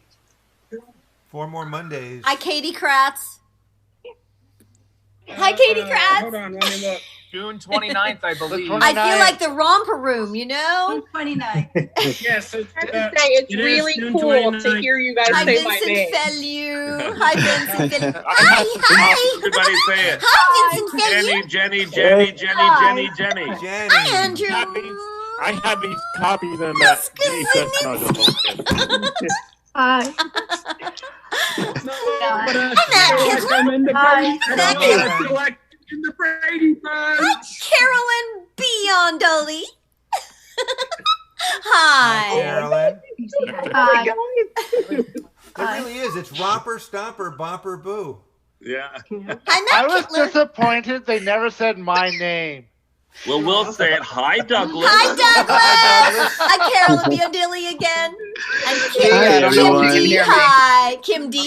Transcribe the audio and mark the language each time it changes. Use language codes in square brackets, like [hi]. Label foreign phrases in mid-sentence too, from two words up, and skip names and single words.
[en] 4 more Mondays. Hi, Katie Kratz. Hi, Katie Kratz. Hold on, let me look. June 29th, I believe. I feel like the romper room, you know? 29. Yes, It's really cool to hear you guys Hi, say my Vincent name. Fellew. Hi, Vincent Fellew. Hi. everybody say it. Hi, Vincent Fellew. Jenny. Hi, Andrew. I haven't copied them at Hi. In the Brady Bunch. Hi, Carolyn Biondoli. Hi. Carolyn. Hi. It really is. It's Romper, Stomper, Bomper, Boo. Yeah. I was disappointed they never said my name. Well, we'll say it. Hi, Douglas. Hi, Douglas. Hi, Carolyn Biondoli again. And Kim D. Hi. Kim D.